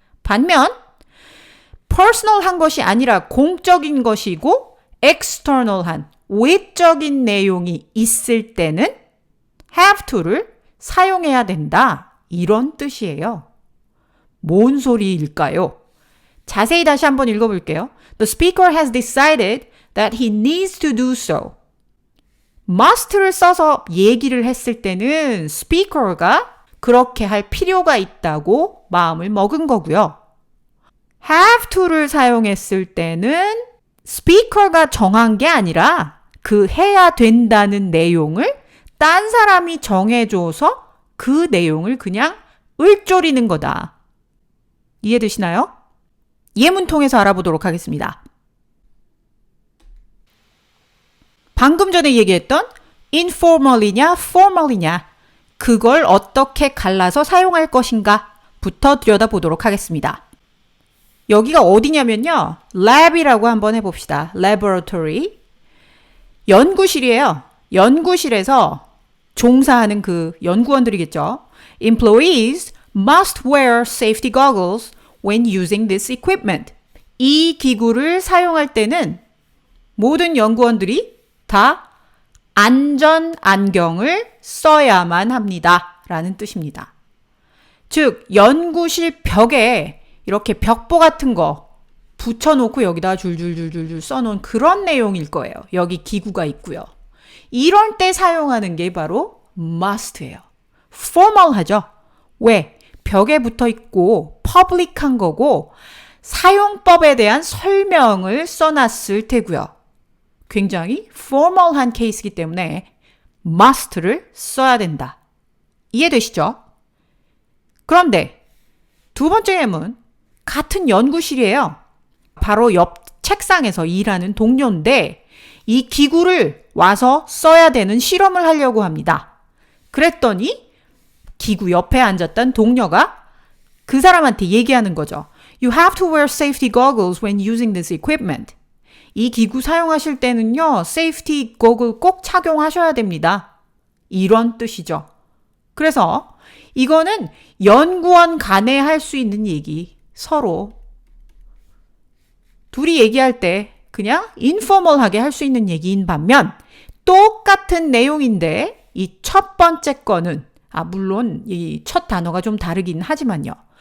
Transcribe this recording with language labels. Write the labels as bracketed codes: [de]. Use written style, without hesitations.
[ko] 반면 personal한 것이 아니라 공적인 것이고 external한 외적인 내용이 있을 때는 have to를 사용해야 된다. 이런 뜻이에요. 뭔 소리일까요? 자세히 다시 한번 읽어볼게요. [en] The speaker has decided that he needs to do so. [ko] must를 써서 얘기를 했을 때는 speaker가 그렇게 할 필요가 있다고 마음을 먹은 거고요. have to를 사용했을 때는 speaker가 정한 게 아니라 그 해야 된다는 내용을 딴 사람이 정해줘서 그 내용을 그냥 을조리는 거다. 이해되시나요? 예문 통해서 알아보도록 하겠습니다. 방금 전에 얘기했던 informal이냐 formal이냐 그걸 어떻게 갈라서 사용할 것인가 부터 들여다보도록 하겠습니다. 여기가 어디냐면요. lab이라고 한번 해봅시다. laboratory. 연구실이에요. 연구실에서 종사하는 그 연구원들이겠죠. [en] Employees must wear safety goggles when using this equipment. [ko] 이 기구를 사용할 때는 모든 연구원들이 다 안전 안경을 써야만 합니다. 라는 뜻입니다. 즉, 연구실 벽에 이렇게 벽보 같은 거 붙여놓고 여기다 줄줄줄줄 써놓은 그런 내용일 거예요. 여기 기구가 있고요. 이럴 때 사용하는 게 바로 must예요. formal하죠. 왜? 벽에 붙어 있고 public한 거고 사용법에 대한 설명을 써놨을 테고요. 굉장히 formal한 케이스이기 때문에 must를 써야 된다. 이해되시죠? 그런데 두 번째 예문 같은 연구실이에요. 바로 옆 책상에서 일하는 동료인데 이 기구를 와서 써야 되는 실험을 하려고 합니다. 그랬더니 기구 옆에 앉았던 동료가 그 사람한테 얘기하는 거죠. [en] You have to wear safety goggles when using this equipment. [ko] 이 기구 사용하실 때는요, 세이프티 고글 꼭 착용하셔야 됩니다. 이런 뜻이죠. 그래서 이거는 연구원 간에 할 수 있는 얘기, 서로 둘이 얘기할 때 그냥 인포멀하게 할 수 있는 얘기인 반면 똑같은 내용인데 이 첫 번째 거는 물론 이 첫 단어가 좀 다르긴 하지만요.